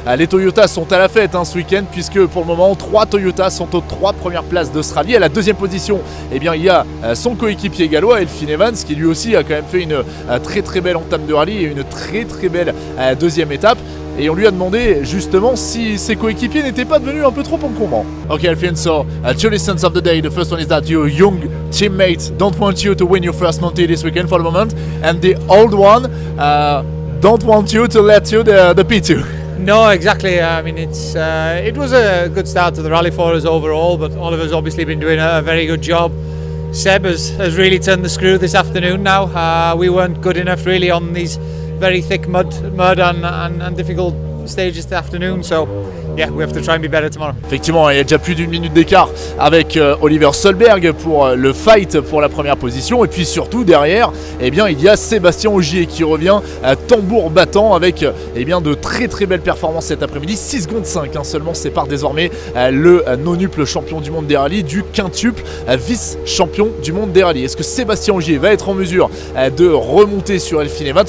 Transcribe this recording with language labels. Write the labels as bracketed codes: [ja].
[fr] Les Toyotas sont à la fête ce week-end puisque pour le moment 3 Toyotas sont aux 3 premières places de ce rallye. À la deuxième position, il y a son coéquipier gallois Elfyn Evans qui lui aussi a quand même fait une très belle entame de rallye et une très belle deuxième étape. Et on lui a demandé justement si ses coéquipiers n'étaient pas devenus un peu trop encombrants. [en] Ok Elfyn, so two lessons of the day. The first one is that your young teammates don't want you to win your first Monte this weekend for the moment, and the old one don't want you to let you the P2. No, exactly. I mean, it was a good start to the rally for us overall, but Oliver's obviously been doing a very good job. Seb has really turned the screw this afternoon now. We weren't good enough really on these very thick mud and difficult stages this afternoon, so yeah, we have to try and be better tomorrow. [fr] Effectivement, il y a déjà plus d'une minute d'écart avec Oliver Solberg pour le fight pour la première position, et puis surtout derrière, il y a Sébastien Ogier qui revient tambour battant avec de très belles performances cet après-midi. 6 secondes 5 seulement sépare désormais le nonuple champion du monde des rallyes du quintuple vice-champion du monde des rallyes. Est-ce que Sébastien Ogier va être en mesure de remonter sur Elfyn Evans?